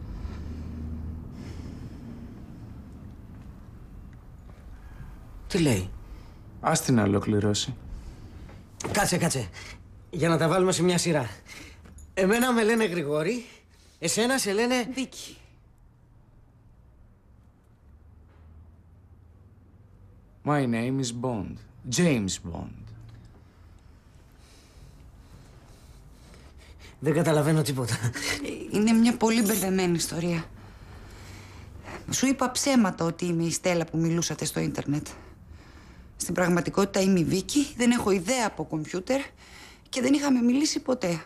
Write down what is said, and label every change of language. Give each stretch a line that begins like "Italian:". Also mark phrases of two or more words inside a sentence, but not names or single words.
Greek: Τι λέει? Ας την ολοκληρώσει. Κάτσε. Για να τα βάλουμε σε μια σειρά. Εμένα με λένε Γρηγόρη, εσένα σε λένε... Βίκη.
English: My name is Bond. James Bond.
Greek: Δεν καταλαβαίνω τίποτα. Είναι μια πολύ μπερδεμένη ιστορία. Σου είπα ψέματα ότι είμαι η Στέλλα που μιλούσατε στο ίντερνετ. Στην πραγματικότητα είμαι η Βίκη, δεν έχω ιδέα από κομπιούτερ και δεν είχαμε μιλήσει ποτέ.